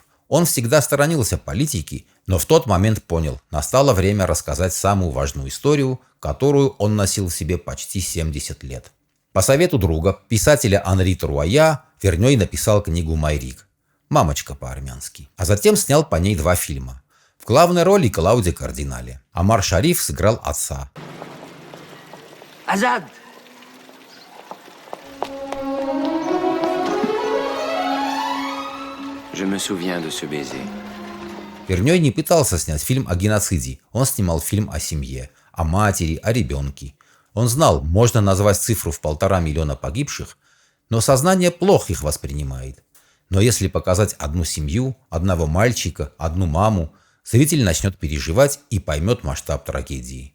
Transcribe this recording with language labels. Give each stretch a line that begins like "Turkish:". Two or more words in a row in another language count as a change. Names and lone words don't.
Russian: Он всегда сторонился политики, но в тот момент понял, настало время рассказать самую важную историю, которую он носил в себе почти 70 лет. По совету друга, писателя Анри Труая, Вернёй написал книгу «Майрик» «Мамочка» по-армянски, а затем снял по ней 2 фильма. В главной роли Клауди Кардинале. Омар Шариф сыграл отца. Азад!
French: Je me souviens de ce baiser.
Russian: Вернёй не пытался снять фильм о геноциде. Он снимал фильм о семье, о матери, о ребенке. Он знал, можно назвать цифру в 1,5 миллиона погибших, но сознание плохо их воспринимает. Но если показать одну семью, одного мальчика, одну маму, зритель начнет переживать и поймет масштаб трагедии.